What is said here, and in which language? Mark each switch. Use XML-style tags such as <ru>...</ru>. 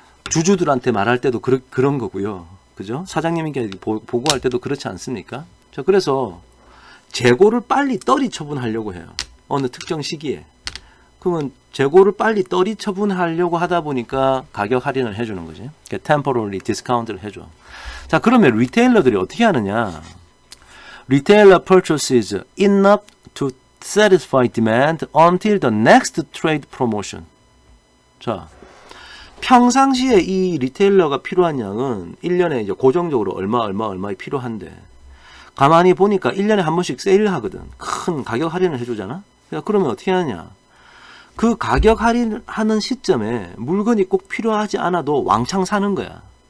<ko>주주들한테 말할 때도 그런 거고요. 그죠? 사장님에게 보고할 때도 그렇지 않습니까? 자, 그래서 재고를 빨리 떨이 처분하려고 해요. 어느 특정 시기에. 그러면 재고를 빨리 떨이 처분하려고 하다 보니까 가격 할인을 해주는 거지. temporary discount 를 해줘. 자, 그러면 리테일러들이 어떻게 하느냐.</ko> <en>Retailer purchases enough to satisfy demand until the next trade promotion.</en> <ko>자, 평상시에 이 리테일러가 필요한 양은 1년에 이제 고정적으로 얼마 필요한데, 가만히 보니까 1년에 한 번씩 세일을 하거든. 큰 가격 할인을 해주잖아. 그러면 어떻게 하느냐. 그 가격 할인하는 시점에 물건이 꼭 필요하지 않아도 왕창 사는 거야.</ko>